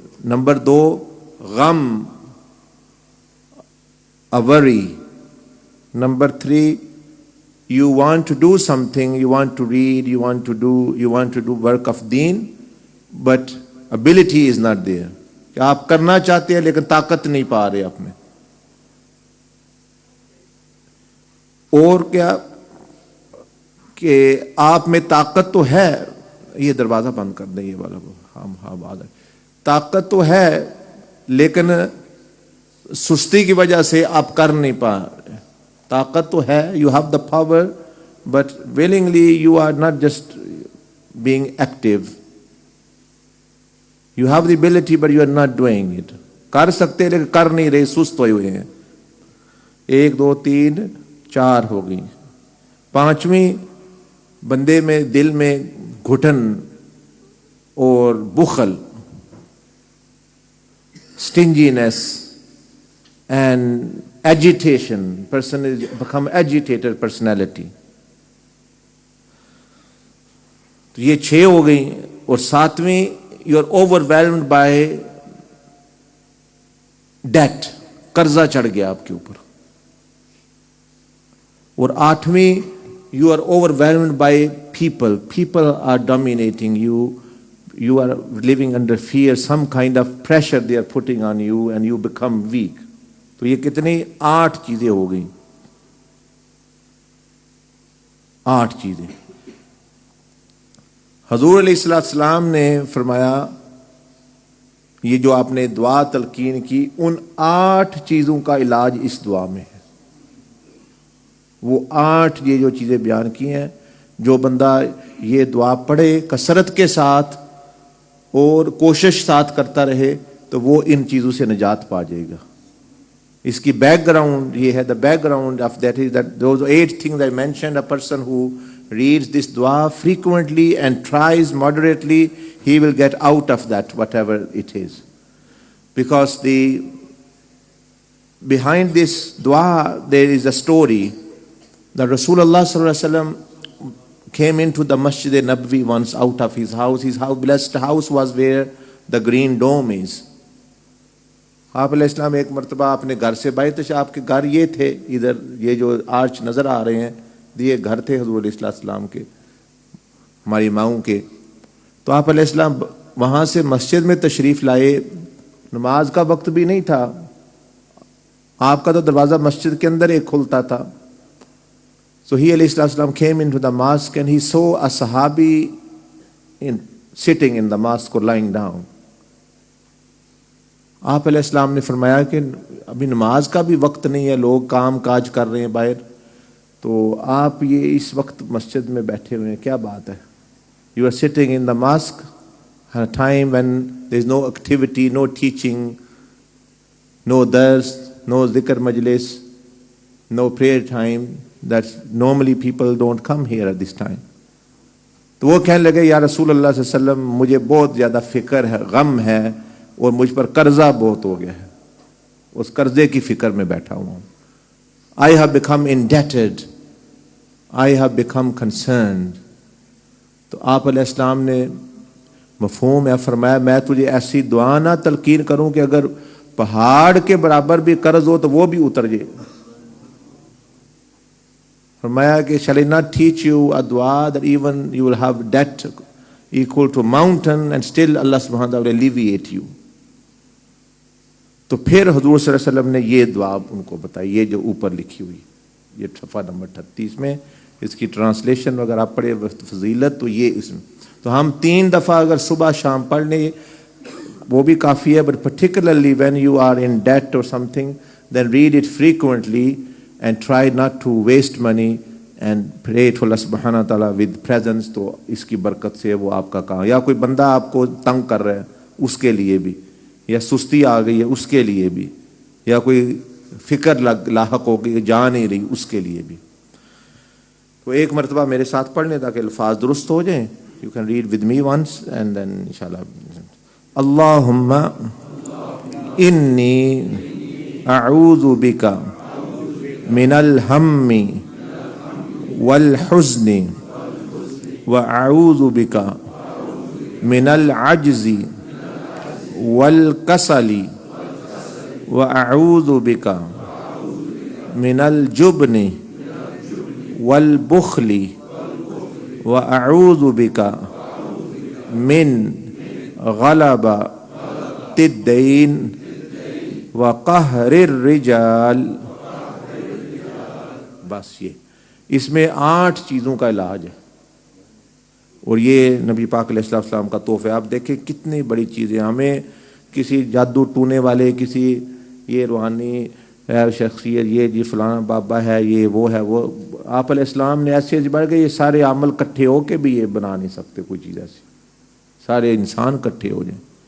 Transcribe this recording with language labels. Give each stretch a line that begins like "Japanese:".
English: Number 2, غم, a worry. Number 3, you want to do something, you want to read, you want to do work of deen, but ability is not there.
Urdu: کہ آپ کرنا چاہتے ہیں لیکن طاقت نہیں پا رہے آپ میں. اور کیا کہ آپ میں طاقت تو ہے, یہ دروازہ بند کر دیں یہ والا, ہاں بات ہے, طاقت تو ہے لیکن سستی کی وجہ سے آپ کر نہیں پا رہے. طاقت تو ہے,
English: you have the power, but willingly you are not just being active. You have the ability but you are not doing it.
Urdu: کر سکتے لیکن کر نہیں رہے, سست ہوئے ہیں. 1 2 3 4 ہو گئی. 5ویں بندے میں دل میں گھٹن اور بخل,
English: stinginess and agitation. Person is become agitated personality.
Urdu: تو یہ 6 ہو گئی.
English: اور 7ویں, you are overwhelmed by debt.
Urdu: قرضہ چڑھ گیا آپ کے اوپر.
English: اور 8ویں, you are overwhelmed by people. People are dominating you. You are living under fear. Some kind of pressure they are putting on you and you become weak.
Urdu: تو یہ کتنی 8 چیزیں ہو گئیں. 8 چیزیں. حضور علیہ السلام نے فرمایا, یہ جو آپ نے دعا تلقین کی, ان 8 چیزوں کا علاج اس دعا میں ہے. وہ 8 یہ جو چیزیں بیان کی ہیں, جو بندہ یہ دعا پڑھے کثرت کے ساتھ اور کوشش ساتھ کرتا رہے تو وہ ان چیزوں سے نجات پا جائے گا. اس کی بیک گراؤنڈ یہ ہے,
English: the background of that is that those 8 things I mentioned. A person who reads this dua frequently and tries moderately, he will get out of that, whatever it is. Because behind this dua there is a story. That Rasulullah sallallahu alaihi wasallam came into the Masjid Nabawi once out of his house. His house, blessed house, was where the green dome is.
Urdu: آپ علیہ السلام ایک مرتبہ اپنے گھر سے باہر تھے. آپ کے گھر یہ تھے, ادھر یہ جو آرچ نظر آ رہے ہیں یہ گھر تھے حضور علیہ السلام کے, ہماری ماؤں کے. تو آپ علیہ السلام وہاں سے مسجد میں تشریف لائے. نماز کا وقت بھی نہیں تھا. آپ کا تو دروازہ مسجد کے اندر ایک کھلتا تھا.
English: So he alayhi salam came into the mosque and he saw a sahabi sitting in the mosque or lying down.
Urdu: آپ علیہ السلام نے فرمایا کہ ابھی نماز کا بھی وقت نہیں ہے, لوگ کام کاج کر رہے ہیں باہر, تو آپ یہ اس وقت مسجد میں بیٹھے ہوئے ہیں, کیا بات ہے؟
English: You are sitting in the mosque at a time when there is no activity, no teaching, no dars, no zikr majlis, no prayer time. That normally people don't come here at this time.
Urdu: تو وہ کہنے لگے, یا رسول اللہ صلی اللہ علیہ وسلم, مجھے بہت زیادہ فکر ہے, غم ہے, اور مجھ پر قرضہ بہت ہو گیا ہے, اس قرضے کی فکر میں بیٹھا ہوں.
English: I have become indebted. I have become concerned.
Urdu: تو آپ علیہ السلام نے مفہوم ہے فرمایا, میں تجھے ایسی دعا نہ تلقین کروں کہ اگر پہاڑ کے برابر بھی قرض ہو تو وہ بھی اتر جائے. فرمایا کہ
English: shall I not teach you a dua that even you will have debt equal to a mountain and still Allah subhanahu wa ta'ala will alleviate you.
Urdu: تو پھر حضور صلی اللہ علیہ وسلم نے یہ دعا ان کو بتائی, یہ جو اوپر لکھی ہوئی, یہ صفحہ نمبر 38 میں اس کی ٹرانسلیشن اگر آپ پڑھے فضیلت تو یہ اس میں. تو ہم 3 دفعہ اگر صبح شام پڑھ لیں وہ بھی کافی ہے,
English: but particularly when you are in debt or something, then read it frequently and try not to waste money and pray to Allah subhanahu wa ta'ala with presence,
Urdu: تو اس کی برکت سے وہ آپ کا کام. یا کوئی بندہ آپ کو تنگ کر رہا ہے اس کے لیے بھی, یا سستی آ گئی ہے اس کے لیے بھی, یا کوئی فکر لاحق ہو گئی جا نہیں رہی اس کے لیے بھی. تو ایک مرتبہ میرے ساتھ پڑھ لیں تاکہ الفاظ درست ہو جائیں.
English: You can read with me once and then inshallah.
Arabic: Allahumma inni a'udhu bika minal hammi wal huzni wa a'udhu bika minal ajzi wal kasali wa a'udhu bika minal jubni wal bukhli وَأَعُوذُ بِكَ مِنْ غَلَبَةِ الدَّيْنِ وَقَهْرِ الرِّجَالِ.
Urdu: بس یہ اس میں 8 چیزوں کا علاج ہے, اور یہ نبی پاک علیہ السلام کا تحفہ. آپ دیکھیں کتنی بڑی چیزیں. ہمیں کسی جادو ٹونے والے, کسی یہ روحانی شخصیت, یہ جی فلانا بابا ہے, یہ وہ ہے, وہ آپ علیہ السلام نے ایسے بڑھ گئے, یہ سارے عمل کٹھے ہو کے بھی یہ بنا نہیں سکتے کوئی چیز ایسی, سارے انسان کٹھے ہو جائیں.